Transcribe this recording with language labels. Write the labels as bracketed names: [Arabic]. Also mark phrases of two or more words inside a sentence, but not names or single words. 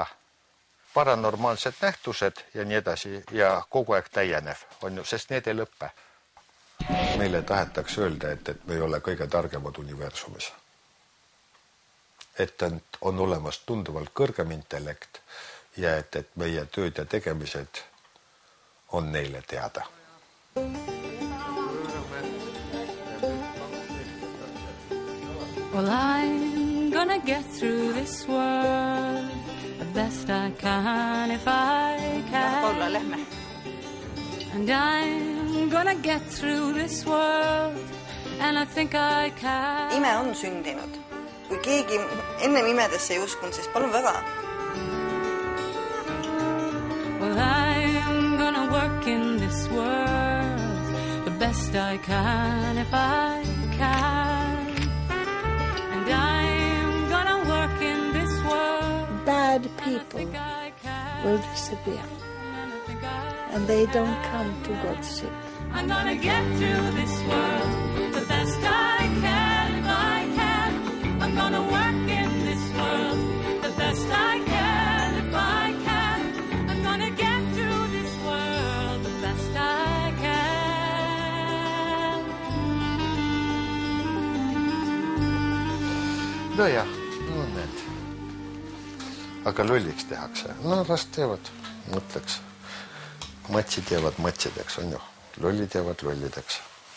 [Estonian] Paranormaalsed nähtused ja nii edasi ja kogu aeg täienev on ju, sest need ei lõppe. Meile tahetakse öelda, et me ei ole kõige targemad universumis. Et on olemas tunduvalt kõrgem intellekt ja et meie tööd ja tegemised on neile teada. [English] Well, I'm gonna get through this world the best I can if I can. And I'm gonna get through this world and I think I can. [Estonian] Ime on sündinud. Kui keegi ennem imedesse ei uskunud, siis palun väga. [English] Well, I'm gonna work in this world the best I can if I can. And I'm gonna work in this world. Bad people will disappear. And they don't come to God's sake. I'm gonna get through this world the best I can if I can. I'm gonna work in this world the best I can if I can. I'm gonna get through this world the best I can. [Estonian] Nojah, no need. Aga lolliks tehakse. No las teevad, mõtleks. Matsid jäävad matsideks, on ju. Lollid jäävad lollideks.